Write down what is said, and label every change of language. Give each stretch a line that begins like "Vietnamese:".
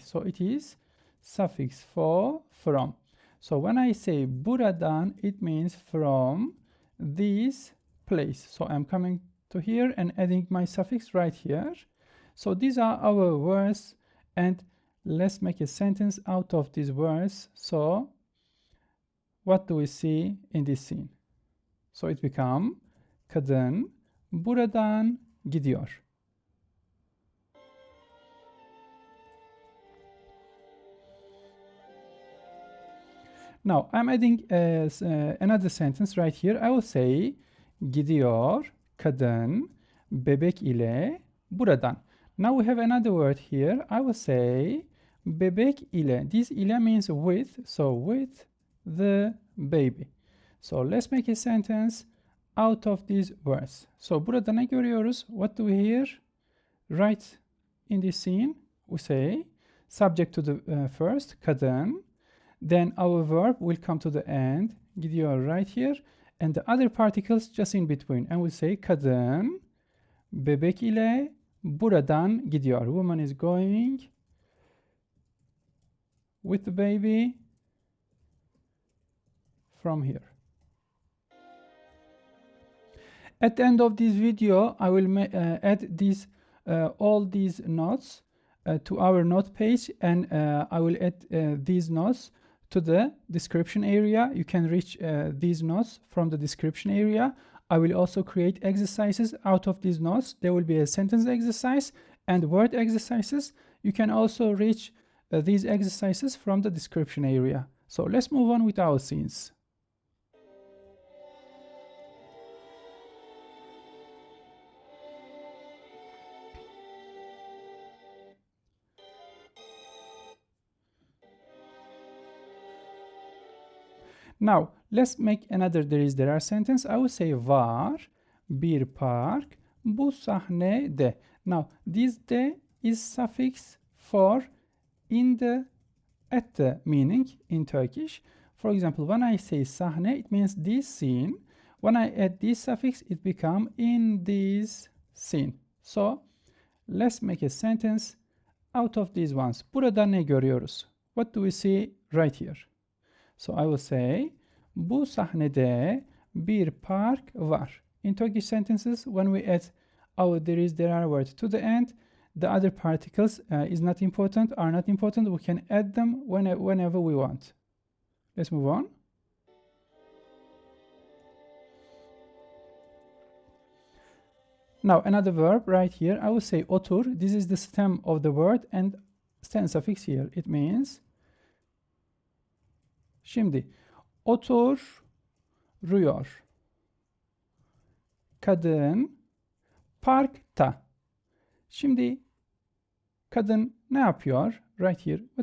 English: So it is suffix for from. So when I say buradan, it means from this place. So I'm coming to here and adding my suffix right here. So these are our words and let's make a sentence out of these words. So what do we see in this scene? So it becomes
Turkish: kadın buradan gidiyor.
English: Now I'm adding another sentence right here. I will say
Turkish: gidiyor kadın bebek ile buradan.
English: Now we have another word here. I will say bebek ile. This ile means with, so with the baby. So let's make a sentence out of these words. So
Turkish: burada ne görüyoruz?
English: What do we hear? Right in this scene we say subject to the first kadın. Then our verb will come to the end, gidiyor right here, and the other particles just in between. And we say
Turkish: kadın bebek ile buradan gidiyor.
English: Woman is going with the baby from here. At the end of this video, I will add these all these notes to our note page, and I will add these notes to the description area. You can reach these notes from the description area. I will also create exercises out of these notes. There will be a sentence exercise and word exercises. You can also reach these exercises from the description area. So let's move on with our scenes. Now, let's make another there are sentence. I will say
Turkish: var bir park bu sahnede.
English: Now, this de is suffix for in the, at the meaning in Turkish. For example, when I say sahne, it means this scene. When I add this suffix, it becomes in this scene. So, let's make a sentence out of these ones.
Turkish: Burada ne görüyoruz?
English: What do we see right here? So I will say,
Turkish: bu sahnede bir park var.
English: In Turkish sentences, when we add our there are word to the end, the other particles are not important. We can add them whenever we want. Let's move on. Now, another verb right here. I will say otur. This is the stem of the word and stand suffix here. It means
Turkish: şimdi oturuyor. Kadın parkta. Şimdi kadın ne yapıyor?
English: Right here.